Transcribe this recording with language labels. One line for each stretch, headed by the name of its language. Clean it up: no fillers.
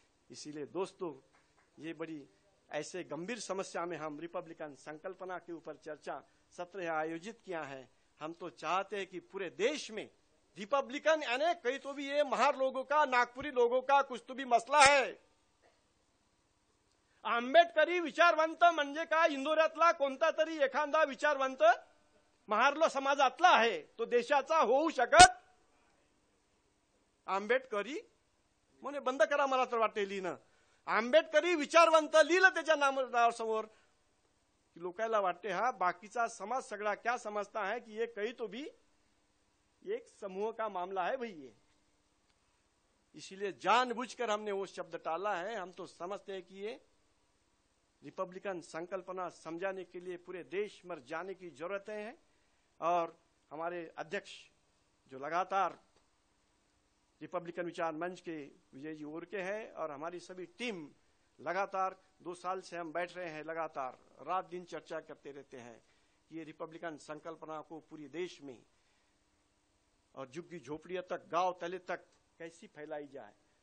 Hindi: इसीलिए दोस्तों, ये बड़ी ऐसे गंभीर समस्या में हम रिपब्लिकन संकल्पना के ऊपर चर्चा सत्र आयोजित किया है। हम तो चाहते हैं कि पूरे देश में रिपब्लिकन यानी कहीं तो भी ये महार लोगों का, नागपुरी लोगों का कुछ तो भी मसला है।
Marathi: आंबेडकरी विचारवंत म्हणजे काय, इंदोऱ्यातला कोणता तरी एखादा विचारवंत महारलो समाजातला आहे तो देशाचा होऊ शकत। आंबेडकरी म्हणे बंद करा, मला तर वाटते लिहिणं। आंबेडकरी विचारवंत लिहिलं त्याच्या नावासमोर की लोकांना वाटते हा बाकीचा समाज सगळा
Hindi: क्या समझता है कि ये कहीं तो भी एक समूह का मामला है भाई ये। इसीलिए जानबूझकर हमने वो शब्द टाला है। हम तो समझते हैं कि ये रिपब्लिकन संकल्पना समझाने के लिए पूरे देश में जाने की जरूरत है। और हमारे अध्यक्ष जो लगातार रिपब्लिकन विचार मंच के विजय जी ओरके हैं और हमारी सभी टीम लगातार 2 साल से हम बैठ रहे हैं, लगातार रात दिन चर्चा करते रहते हैं कि ये रिपब्लिकन संकल्पना को पूरी देश में और झुग्गी झोपड़ियों तक, गांव तले तक कैसी फैलाई जाए।